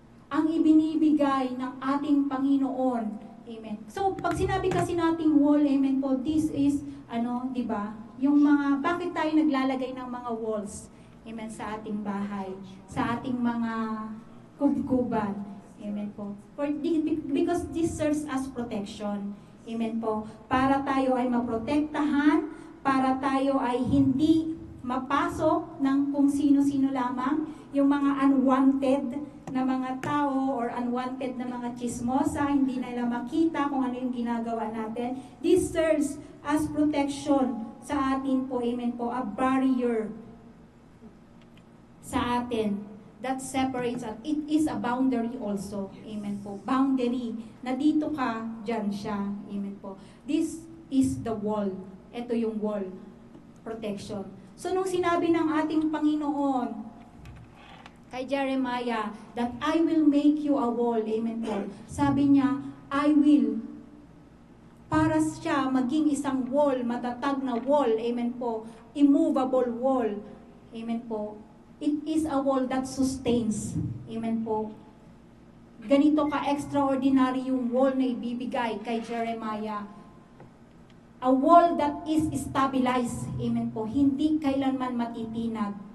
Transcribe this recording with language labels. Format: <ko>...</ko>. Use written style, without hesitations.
<tl>Ang ibinibigay ng ating Panginoon. Amen. So, pag sinabi kasi nating wall, amen po, this is, di ba? Yung mga, bakit tayo naglalagay ng mga walls? Amen, sa ating bahay, sa ating mga kubkuban. Amen po.</tl> <en>Because this serves as protection. Amen po.</en> <tl>Para tayo ay maprotektahan, para tayo ay hindi mapasok ng kung sino-sino lamang, yung mga unwanted na mga tao or unwanted na mga chismosa, hindi nila makita kung ano yung ginagawa natin.</tl> <en>This serves as protection</en> <tl>sa atin po.</tl> <en>Amen po. A barrier</en> <tl>sa atin</tl> <en>that separates us. It is a boundary also. Amen po. Boundary.</en> <tl>Na dito ka, dyan siya. Amen po.</tl> <en>This is the wall.</en> <tl>Ito yung wall. Protection. So, nung sinabi ng ating Panginoon kay Jeremiah</tl> <en>that I will make you a wall.</en> <tl>Amen po. Sabi niya,</tl> <en>I will.</en> <tl>Para siya maging isang wall, matatag na wall.</tl> <en>Amen po. Immovable wall. Amen po. It is a wall that sustains.</en> <tl>Amen po. Ganito ka-extraordinary yung wall na ibibigay kay Jeremiah.</tl> <en>A wall that is stabilized. Amen po.</en> <tl>Hindi kailanman matitinag.</tl>